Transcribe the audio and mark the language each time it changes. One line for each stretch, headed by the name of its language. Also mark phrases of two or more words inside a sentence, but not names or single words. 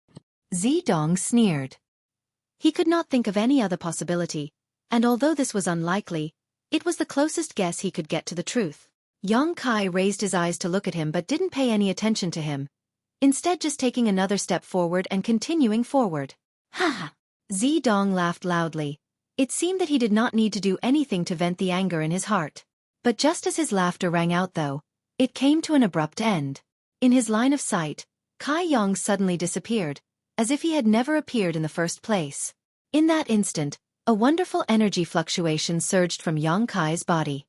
English: Zidong sneered. He could not think of any other possibility, and although this was unlikely, it was the closest guess he could get to the truth. Yang Kai raised his eyes to look at him but didn't pay any attention to him, instead just taking another step forward and continuing forward. Ha ha! Zidong laughed loudly. It seemed that he did not need to do anything to vent the anger in his heart. But just as his laughter rang out though, it came to an abrupt end. In his line of sight, Kai Yang suddenly disappeared, as if he had never appeared in the first place. In that instant, a wonderful energy fluctuation surged from Yang Kai's body.